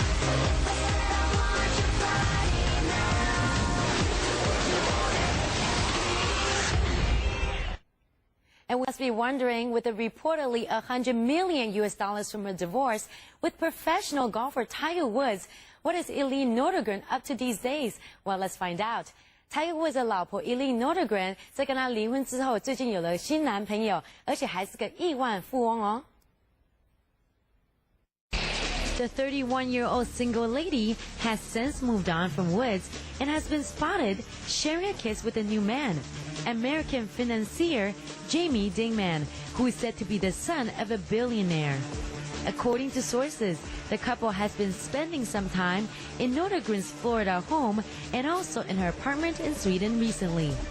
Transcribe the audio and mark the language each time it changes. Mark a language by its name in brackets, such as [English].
[English] If I said I want your body now, would you hold it against me? And we must be wondering, with the reportedly $100 million from her divorce with professional golfer Tiger Woods, what is Eileen Nordegren up to these days? Well, let's find out. [Chinese] Tiger Woods 的老婆 Eileen Nordegren 在跟他离婚之后，最近有了新男朋友，而且还是个亿万富翁哦。 [English] The 31-year-old single lady has since moved on from Woods and has been spotted sharing a kiss with a new man, American financier Jamie Dingman, who is said to be the son of a billionaire. According to sources, the couple has been spending some time in Nordegren's Florida home and also in her apartment in Sweden recently.